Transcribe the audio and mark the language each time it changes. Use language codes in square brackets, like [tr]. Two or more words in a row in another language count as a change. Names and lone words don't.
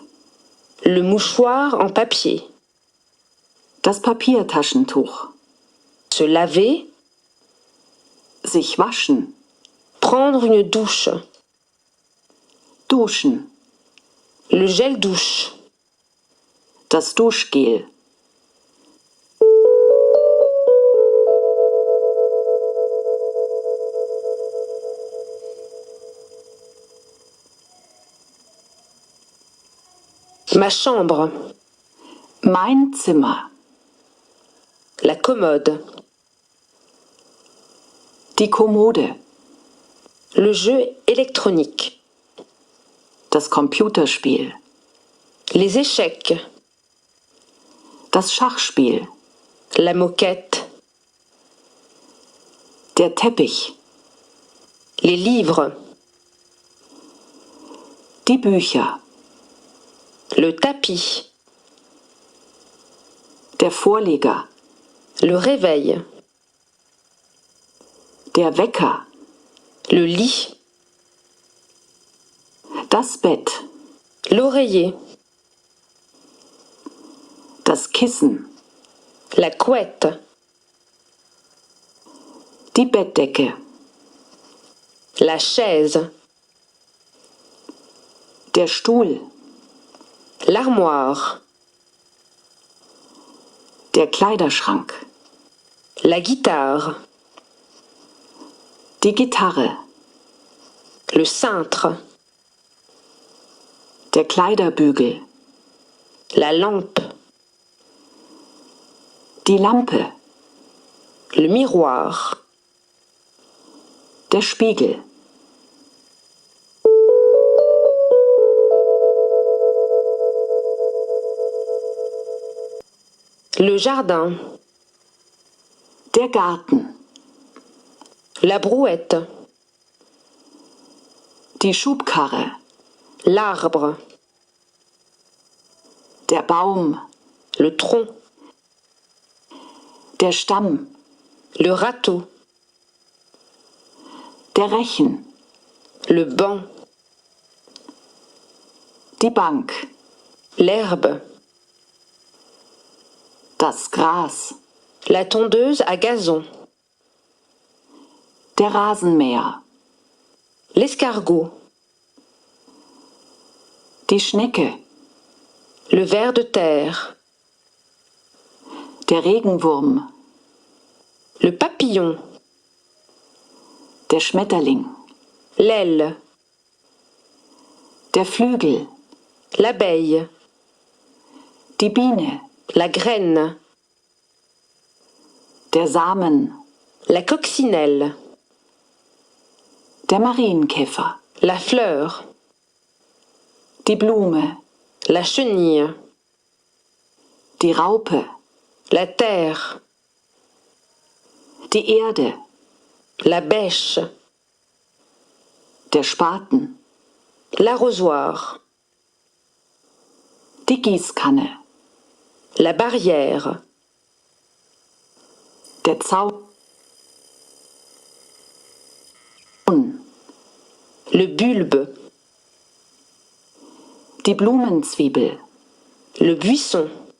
[fr] le mouchoir en papier, [de] Das Papiertaschentuch. [fr] se laver, [de] Sich waschen. [fr] prendre une douche, [de] Duschen. [fr] Le gel douche. [de] Das Duschgel. [fr] Ma chambre. [de] Mein Zimmer. [fr] La commode. [de] Die Kommode. [fr] Le jeu électronique. [de] Das Computerspiel. [fr] Les échecs. [de] Das Schachspiel. [fr] La moquette. [de] Der Teppich. [fr] Les livres. [de] Die Bücher. [fr] Le tapis. [de] Der Vorleger. [fr] Le réveil. [de] Der Wecker. [fr] Le lit. [de] Das Bett. [fr] L'oreiller. [de] Das Kissen. [fr] La couette. [de] Die Bettdecke. [fr] La chaise. [de] Der Stuhl. [fr] L'armoire. [de] Der Kleiderschrank. [fr] La guitare. [de] Die Gitarre. [fr] Le cintre. [de] Der Kleiderbügel. [fr] La lampe. [de] Die Lampe. [fr] Le miroir. [de] Der Spiegel. [fr] Le jardin. [de] Der Garten. [fr] La brouette. [de] Die Schubkarre. [fr] L'arbre. [de] Der Baum. [fr] Le tronc. [de] Der Stamm. [fr] Le râteau. [de] Der Rechen. [fr] Le banc. [de] Die Bank. [fr] L'herbe. [de] Das Gras. [fr] La tondeuse à gazon. [de] Der Rasenmäher. [fr] L'escargot. [de] Die Schnecke. [fr] Le ver de terre. [de] Der Regenwurm. [fr] Le papillon. [de] Der Schmetterling. [fr] L'aile. [de] Der Flügel. [fr] L'abeille. [de] Die Biene. [fr] La graine. [de] Der Samen. [fr] La coccinelle. [de] Der Marienkäfer. [fr] La fleur. [de] Die Blume. [fr] La chenille. [de] Die Raupe. [fr] La terre. [de] Die Erde. [fr] La bêche. [de] Der Spaten. [fr] L'arrosoir. [de] Die Gießkanne. [fr] La barrière. [de] Der Zaun. [fr] Le bulbe. [de] Die Blumenzwiebel. [fr] Le buisson.